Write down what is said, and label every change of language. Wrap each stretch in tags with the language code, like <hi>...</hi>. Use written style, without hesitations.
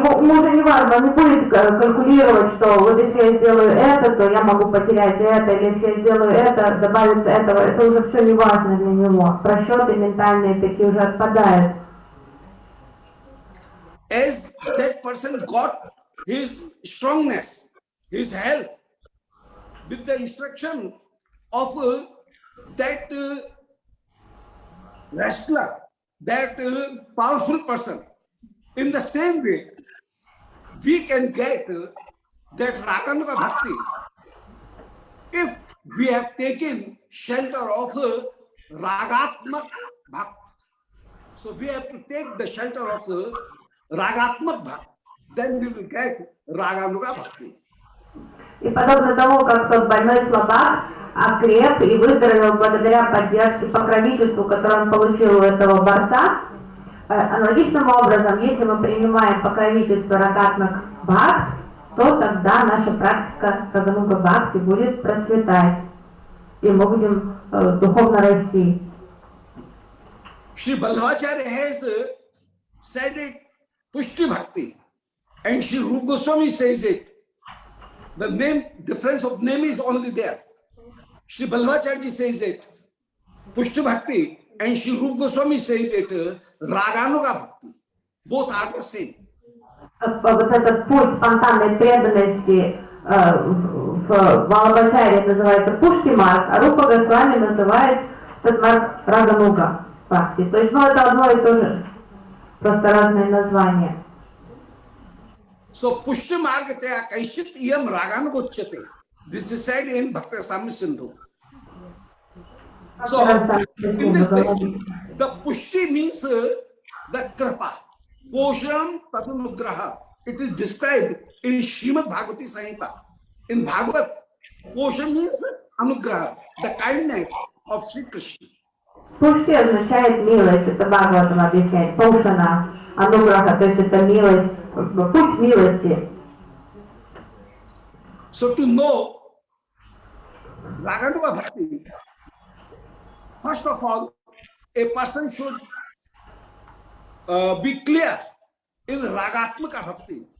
<ru>Ему уже не важно, он не будет калькулировать, что вот если я сделаю это, то я могу потерять это, или если я сделаю это, добавится этого, это уже все не важно для него. Просчеты ментальные такие уже отпадают.</ru> <en>As that person got his strongness, his health, with the instruction of that wrestler, that powerful person, in the same way, we can get that Raganuga Bhakti if we have taken shelter of Ragatmak Bhakti. So we have to take the shelter of Ragatmak Bhakti, then we will get Raganuga Bhakti.</en> <ru>И подобно тому, как тот больной слабак окреп и выздоровел благодаря поддержке, покровительству, которое он получил у этого борца, аналогичным образом, если мы принимаем покровительство Рагатмак Бхакти, то тогда наша практика Рагануга Бхакти будет процветать, и мы будем духовно расти.</ru> <en>Shri Ballabhacharya has said it, Pushti Bhakti, and Shri Rupa Goswami says it. The name, difference of name is only there. Shri Ballabhacharya says it, Pushti Bhakti, and Shri Rupa Goswami says it, Raganuga Bhakti. Both are the same.</en> <ru>Вот этот путь спонтанной преданности в Валабхачаре называется Пушти Марг, а Рупа Госвами называет этот марг Рагануга Бхакти. То есть, это одно и то же, просто разные названия.</ru> <sa>So Pushti Margataya Kaishit Iyam Raganugochate.</sa> <en>This is said in Bhakti Rasamrita Sindhu. So in this way, the Pushti means the Kripa.</en> <sa>Poshanam Tatanugraha.</sa> <en>It is described in Srimad Bhagavati Samhita. In Bhagavat, Poshan means Anugraha, the kindness of Sri Krishna.</en> <ru>Пушти означает милость, это Бхагаватам объясняет. Пошана, Ануграха, то есть это милость, путь милости.</ru> <en>So to know Raganuga Bhakti, first of all, a person should be clear in Ragatmaka Bhakti.</en>